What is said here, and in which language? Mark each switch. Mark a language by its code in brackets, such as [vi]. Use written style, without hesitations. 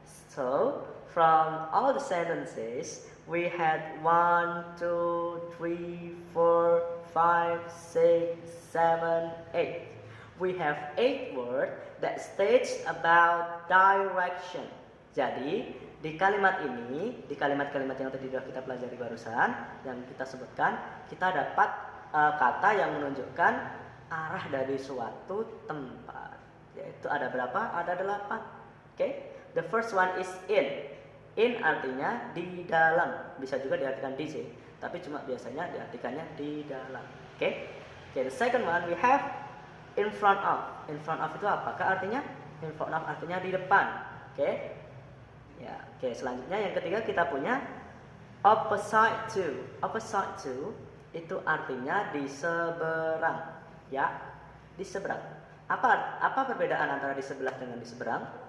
[en] So, from all the sentences, we had 1, 2, 3, 4, 5, 6, 7, 8. We have 8 words that states about direction. [id] Jadi, di kalimat ini, di kalimat-kalimat yang tadi sudah kita pelajari barusan, yang kita sebutkan, kita dapat kata yang menunjukkan arah dari suatu tempat. Yaitu ada berapa? Ada 8. Okay? [en] The first one is in. [id] In artinya di dalam, bisa juga diartikan di sih, tapi cuma biasanya diartikannya di dalam. [en] Oke, the second one we have in front of. [id] In front of itu apakah artinya? In front of artinya di depan. Oke, ya. Oke, selanjutnya yang ketiga kita punya opposite to. Opposite to itu artinya di seberang, ya, di seberang. Apa perbedaan antara di sebelah dengan di seberang?